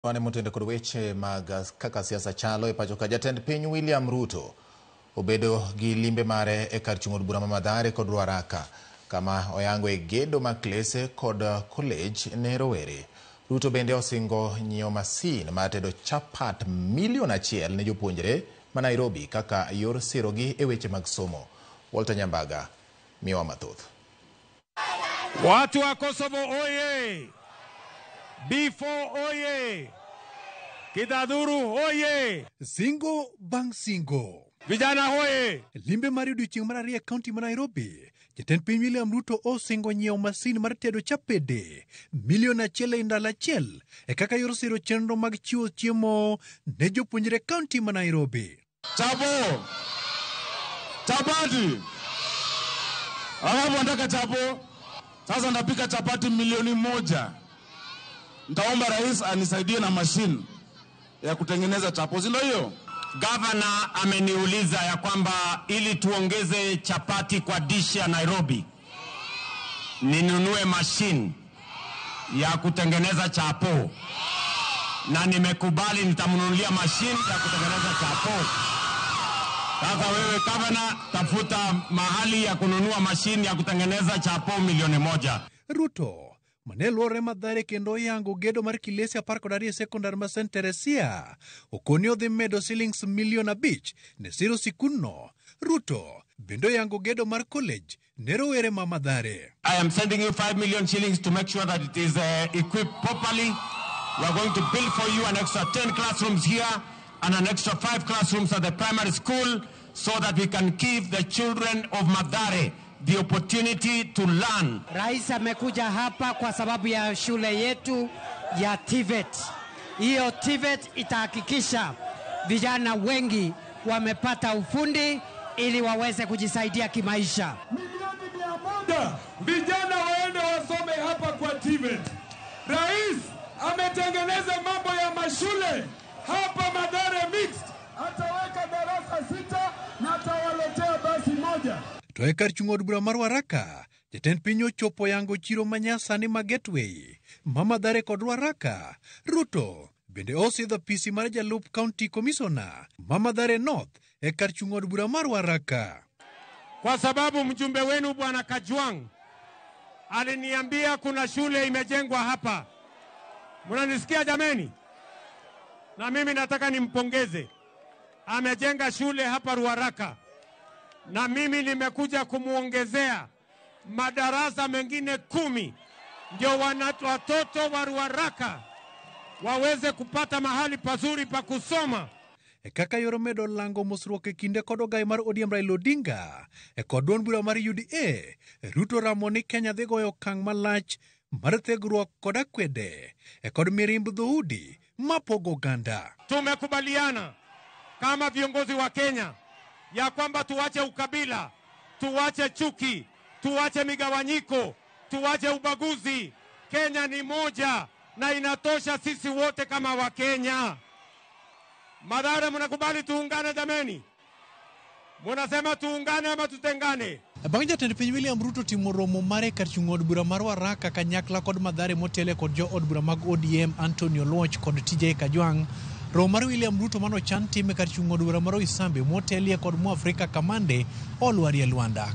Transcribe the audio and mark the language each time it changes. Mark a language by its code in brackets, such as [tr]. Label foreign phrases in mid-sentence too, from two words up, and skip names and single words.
[luo] Wane mutende kod weche mag kaka siasa chalo e pacho ka jatend piny William Ruto obedo gi limbe mare e kar chung' od bura ma Mathare kod Ruaraka kama oyango e gedo mag klese kod college ne rowere. Ruto bende osingo nyiewo masin mar tedo chapat milion 1 ne jopuonjre ma Nairobi kaka yor sirogi e weche mag somo. Walter Nyambaga miwa mathoth. [sw] Watu wa Kosovo oye! B4 oye! Kidaduru oye! Singo bang singo. Vijana hoye! [luo] Limbe mar odiochieng' mar 2 kaunti ma Nairobi. Jatend piny William Ruto osingo nyiewo masin mar tedo chapede milion 1 e ndalo achiel e kaka yor siro chenro mag chiwo chiemo ne jopuonjre kaunti ma Nairobi. [sw] Chapo! Chapati! Alafu nataka chapo. Sasa ndapika chapati milioni 1. Nitaomba rais anisaidie na machine ya kutengeneza chapo. Ndio hiyo. Governor ameniuliza ya kwamba ili tuongeze chapati kwa dish ya Nairobi ninunue machine ya kutengeneza chapo, na nimekubali nitamnunulia machine ya kutengeneza chapo. Sasa wewe governor, tafuta mahali ya kununua machine ya kutengeneza chapo milioni 1. [luo] Ruto manelore Mathare kendo yango gedo mar kilese 12 sekondar ma St. Teresia okoni odhi medo shillings milion 5 ne siro sikunno. Ruto bendo yango gedo mar college ne rowere ma Mathare. [en] I am sending you 5 million shillings to make sure that it is equipped properly. We are going to build for you an extra 10 classrooms here and an extra 5 classrooms at the primary school so that we can give the children of Mathare the opportunity to learn. [sw] Rais amekuja hapa kwa sababu ya shule yetu ya TVET. Hiyo TVET itahakikisha vijana wengi wamepata ufundi ili waweze kujisaidia kimaisha. Milioni 100 vijana waende wasome hapa kwa TVET. Rais ametengeneza mambo ya mashule hapa Mathare mixed. Ataweka darasa 6 na atawaletea basi 1. [luo] To e kar chung' od bura mar Ruaraka, jatend piny ochopo yango chiro manyasani ma Gateway ma Mathare kod Ruaraka. Ruto bende osidho pisi mar jalup [en] county commissioner [luo] ma Mathare North e kar chung' od bura mar Ruaraka. [sw] Kwa sababu mjumbe wenu Bwana Kajwang aliniambia kuna shule imejengwa hapa. Mnanisikia jameni? Na mimi nataka nimpongeze. Amejenga shule hapa Ruaraka. Na mimi nimekuja kumuongezea madarasa mengine 10 ndio watoto wa Ruaraka waweze kupata mahali pazuri pa kusoma. [luo] E kaka yoro medo lango mosruok e kinde kod ogai mar ODM Raila Odinga e kod duond bura mar UDA, Ruto ramo ni Kenya dhi goyo okang' malach mar thegruok kod akwede e kod mirimb dhoudi mapogo oganda. [sw] Tumekubaliana kama viongozi wa Kenya ya kwamba tuwache ukabila, tuwache chuki, tuwache migawanyiko, tuwache ubaguzi. Kenya ni moja na inatosha sisi wote kama wa Kenya. Mathare, mnakubali tuungane jameni? Mnasema tuungane ama tutengane? [luo] Bang' jatend piny William Ruto timo romo mare kar chung' od bura mar Ruaraka kanyakla kod Mathare motele kod jo od bura mag ODM Antonio Loch kod TJ Kajwang'. Romo mar William Ruto mano chan time kar chung' od bura mar Isambe motelie kod Mwafrika Kamande olwari e Luanda.